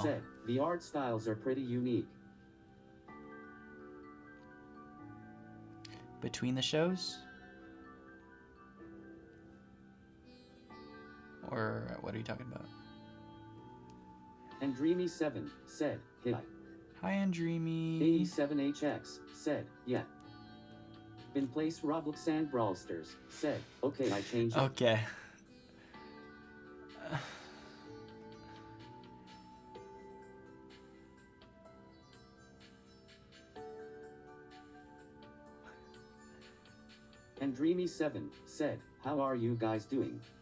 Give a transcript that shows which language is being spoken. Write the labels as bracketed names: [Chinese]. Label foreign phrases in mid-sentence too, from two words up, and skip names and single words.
[English] said, the art styles are pretty unique. Between the shows? Or what are you talking about? And Dreamy7 said, hi. Hi, Andreamy. '87HX said, yeah. In place Roblox and Brawlsters said, okay, I changed it. Okay. And Dreamy7 said, how are you guys doing?